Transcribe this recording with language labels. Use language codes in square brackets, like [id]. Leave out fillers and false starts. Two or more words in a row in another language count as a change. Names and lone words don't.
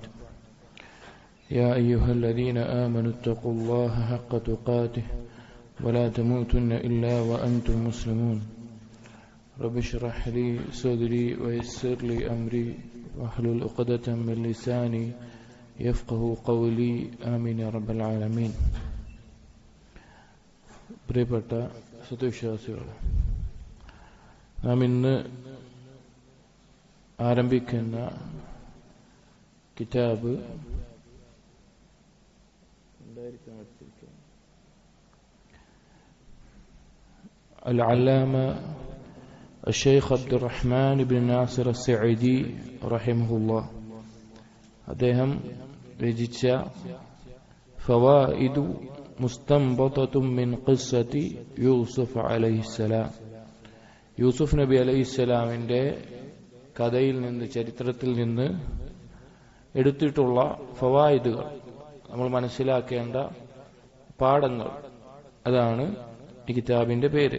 [ar] يا أيها الذين آمنوا اتقوا الله حق تقاته ولا تموتن إلا وأنتم مسلمون. رب اشرح لي صدري ويسر لي أمري واحلل عقدة من لساني يفقه قولي آمين يا رب العالمين. [ml] പ്രിയപ്പെട്ട സത്യവിശ്വാസികളെ, നാം ഇന്ന് ആരംഭിക്കുന്ന കിതാബ് [ar] العلامة الشيخ عبد الرحمن بن ناصر السعيدي رحمه الله [ml] അദ്ദേഹം രചിച്ച ഫവായിദു മുസ്തംബതത്തും മിൻ ഖിസ്സത്തി യൂസുഫ് അലൈഹിസ്സലാം, യൂസുഫ് നബി അലൈഹിസ്സലാമിന്റെ കഥയിൽ നിന്ന്, ചരിത്രത്തിൽ നിന്ന് എടുത്തിട്ടുള്ള ഫവായിദുകൾ, നമ്മൾ മനസ്സിലാക്കേണ്ട പാഠങ്ങൾ, അതാണ് ഈ കിതാബിന്റെ പേര്.